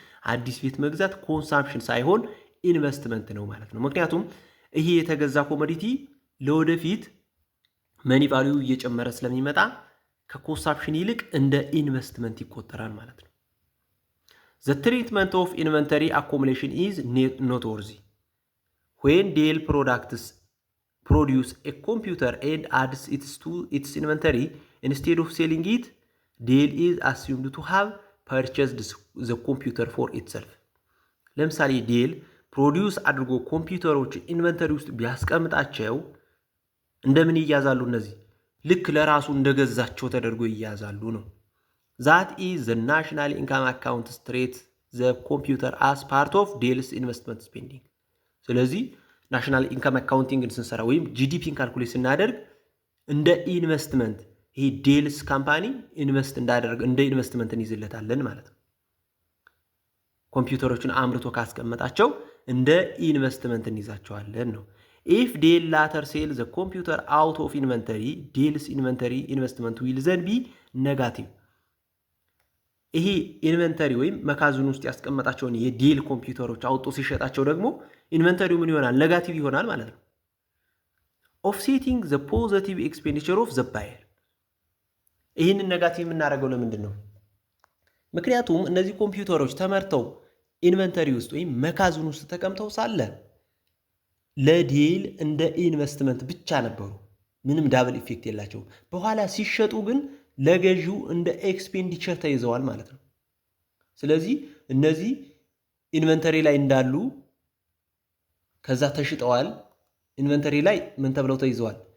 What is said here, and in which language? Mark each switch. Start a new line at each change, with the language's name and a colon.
Amharic: አዲስ ቤት መግዛት ኮንሳምፕሽን ሳይሆን ኢንቨስትመንት ነው ማለት ነው። ምክንያቱም ይሄ የተገዛ ኮሞዲቲ ለወደፊት መኒ ቫልዩ እየጨመረ ስለሚመጣ ከኮንሳምፕሽን ይልቅ እንደ ኢንቨስትመንት ይቆጠራል ማለት ነው።
English: The treatment of inventory accumulation is noteworthy. When Dell products produce a computer and adds it to its inventory, instead of selling it, Dell is assumed to have purchased the computer for itself.
Amharic: ለምሳሌ ዴል ፕሮዲውስ አድርጎ ኮምፒውተሮች ኢንቨንተሪ ውስጥ ቢያስቀምጣቸው እንደምን ይያዛሉ? እነዚህ ልክ ለራሱ እንደገዛቸው ተደርጎ ይያዛሉ ነው።
English: That is the national income account treats the computer as part of Dell's investment spending.
Amharic: ስለዚህ ናሽናል ኢንካም አካውንቲንግን ስንሰራ ወይም ጂዲፒን ካልኩሌት ስናደርግ እንደ ኢንቨስትመንት ይሄ ዴልስ ካምፓኒ ኢንቨስት እንዳደርግ እንደ ኢንቨስትመንት እንይዝለታለን ማለት ነው። ኮምፒውተሮችን አምርቶ ካስቀመጣቸው እንደ ኢንቨስትመንት እንይዛቸዋለን ነው።
English: If Dell later sells the computer out of inventory, Dell's inventory investment will then be negative.
Amharic: ይሄ ኢንቨንተሪ ወይም መካዝን ውስጥ ያስቀመጣቸውን የዴል ኮምፒውተሮች አውጥቶ ሲሸጣቸው ደግሞ ኢንቨንተሪው ምን ይሆናል? ኔጋቲቭ ይሆናል ማለት ነው።
English: offsetting the positive expenditure of the buyer.
Amharic: ይህንን ኔጋቲቭ የምናደርገው ለምንድን ነው? ምክንያቱም እነዚህ ኮምፒውተሮች ተመርተው ኢንቨንተሪ ውስጥ ወይም መካዝን ውስጥ ተቀምጠው ሳለ ለዴል እንደ ኢንቨስትመንት ብቻ ነበሩ፣ ምንም ዳብል ኢፌክት የላቸውም። በኋላ ሲሸጡ ግን ለገዢው እንደ ኤክስፔንዲቸር ተይዘዋል ማለት ነው። ስለዚህ እነዚህ ኢንቨንተሪ ላይ እንዳሉ ከዛ ተሽጠዋል። ኢንቨንተሪ ላይ ምን ተብለው ተይዘዋል?